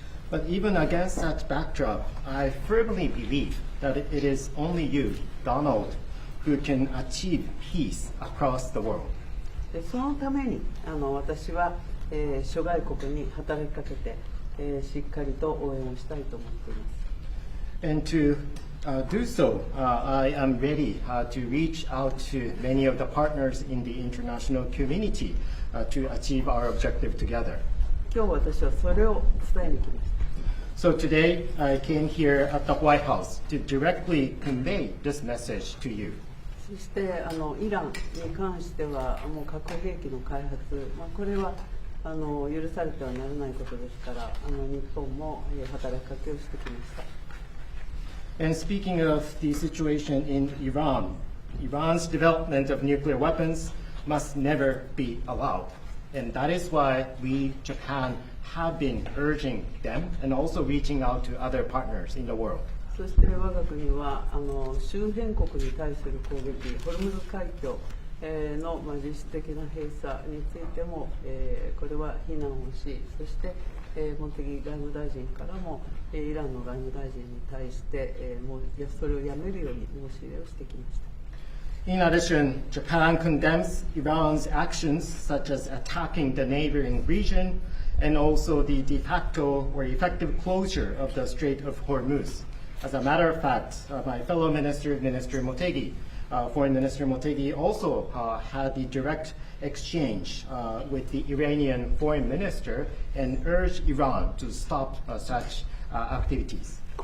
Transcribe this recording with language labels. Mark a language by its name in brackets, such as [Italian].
[English] But even against that backdrop, I firmly believe that it is only you, Donald, who can achieve peace across the world. [Japanese] そのために私は、諸外国に働きかけて、しっかりと応援をしたいと思っています。 [English] And to do so, I am ready to reach out to many of the partners in the international community to achieve our objective together. [Japanese] 今日私はそれを伝えに来ました。 [English] So today, I came here at the White House to directly convey this message to you. [Japanese] そしてイランに関してはもう核兵器の開発、これは許されてはならないことですから日本も働きかけをしてきました。 [English] And speaking of the situation in Iran, Iran's development of nuclear weapons must never be allowed. And that is why we, Japan, have been urging them and also reaching out to other partners in the world. [Japanese] そして我が国は周辺国に対する攻撃、ホルムズ海峡の実質的な閉鎖についてもこれは非難をし、そして茂木外務大臣からもイランの外務大臣に対してもうそれをやめるように申し入れをしてきました。 [English] In addition, Japan condemns Iran's actions such as attacking the neighboring region and also the de facto or effective closure of the Strait of Hormuz. As a matter of fact, my fellow minister, Minister Motegi, Foreign Minister Motegi, also had the direct exchange with the Iranian foreign minister and urged Iran to stop such activities.